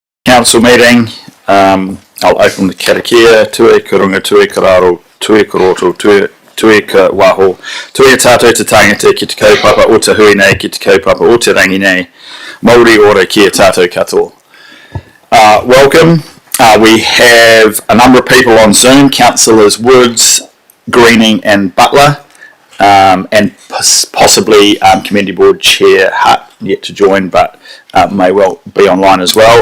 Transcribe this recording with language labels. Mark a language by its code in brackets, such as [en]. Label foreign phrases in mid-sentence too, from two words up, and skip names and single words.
[en] council meeting. I'll open the karakia, [mi] tue kurunga, tue kararo, tue koroto, tue ka waho, tue tātou te tangata ki te kaupapa o te hui nei, ki te kaupapa o te rangi nei, Māori ora ki a tātou katoa. [en] Welcome. We have a number of people on Zoom, Councillors Woods, Greening and Butler, and possibly Community Board Chair Hutt yet to join, but may well be online as well.